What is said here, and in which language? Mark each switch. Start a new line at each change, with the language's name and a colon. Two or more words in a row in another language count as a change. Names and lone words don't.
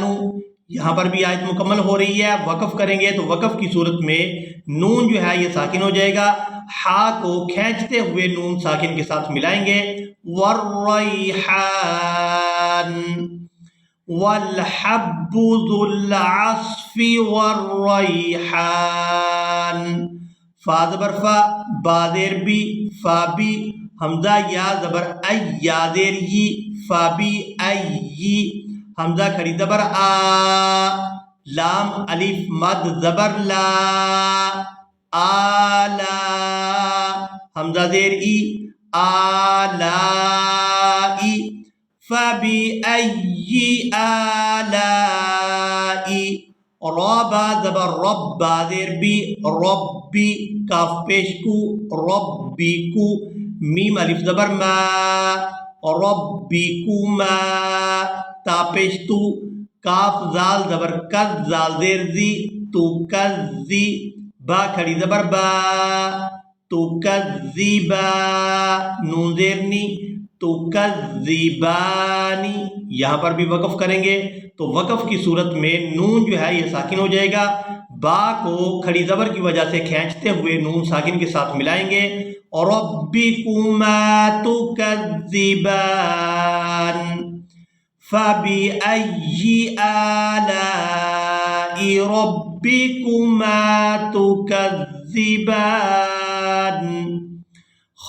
Urdu: یہاں پر بھی آیت مکمل ہو رہی ہے، وقف کریں گے تو وقف کی صورت میں نون جو ہے یہ ساکن ہو جائے گا، ہا کو کھینچتے ہوئے نون ساکن کے ساتھ ملائیں گے
Arabic: والریحان، والحب ذو العصف والریحان۔
Urdu: فا زبر فا، با زیر بی، فا بی، حمزہ یا زبر ای، یا زیر ی، فا بی ای، حمزہ کھڑی زبر آ، لام الف مد زبر لا، آلا، حمزہ زیر ای،
Arabic: آلائی، فبأي آلاء۔
Urdu: را با زبر رب، با زیر بی، ربی، کاف پیش کو، ربی کو، میم الف زبر ما، ربکما، تا پیش تو، کاف زال زبر کز، زال زیر زی، تو کزی، با کھڑی زبر با، تو کزیبا، نون زیر نی، تو کذبانی۔ یہاں پر بھی وقف کریں گے تو وقف کی صورت میں نون جو ہے یہ ساکن ہو جائے گا، با کو کھڑی زبر کی وجہ سے کھینچتے ہوئے نون ساکن کے ساتھ ملائیں گے اور
Arabic: ربکما تکذبان، فبأي آلاء ربكما تكذبان۔